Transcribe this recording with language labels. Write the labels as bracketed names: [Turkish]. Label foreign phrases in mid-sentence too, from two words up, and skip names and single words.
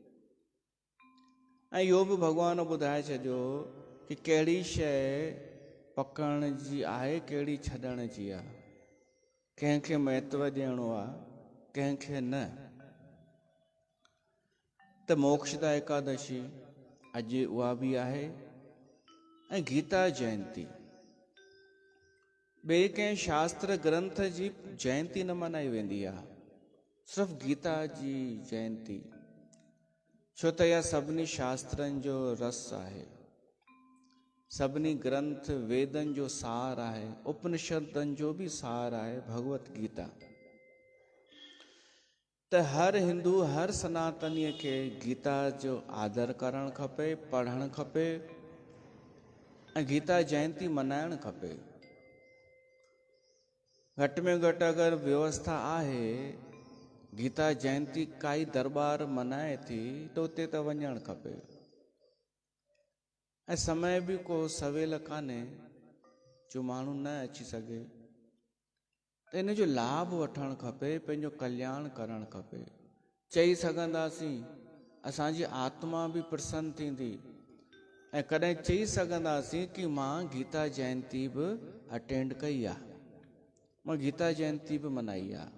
[Sindhi] ऐं इहो बि भॻवान ॿुधाए छॾियो कि कहिड़ी शइ पकड़ण जी आहे, कहिड़ी छॾण जी आहे। कंहिंखे महत्व ॾियणो आहे, कंहिंखे न। त मोक्षदा एकादशी अॼु उहा बि आहे ऐं गीता जयंती। ॿिए कंहिं शास्त्र ग्रंथ जी जयंती न मनाई वेंदी आहे, सिर्फ़ु गीता जी जयंती। छो त इहा सभिनी शास्त्रनि जो रस आहे, सभिनी ग्रंथ वेदनि जो सार आहे, उपनिषदनि जो बि सार आहे भगवत गीता। त हर हिंदू, हर सनातनीअ खे गीता जो आदर करणु खपे, पढ़णु खपे ऐं गीता जयंती मनाइणु खपे। घटि में घटि अगरि व्यवस्था आहे, गीता जयंती काई दरबार मनाए थी त उते त वञणु खपे। ऐं समय बि को सवेल कान्हे जो माण्हू न अची सघे, त इन जो लाभ वठणु खपे, पंहिंजो कल्याण करणु खपे। चई सघंदासीं असांजी आत्मा बि प्रसन्न थींदी ऐं कॾहिं चई सघंदासीं कि मां गीता जयंती बि अटेंड कई आहे, मां गीता जयंती बि मनाई आहे।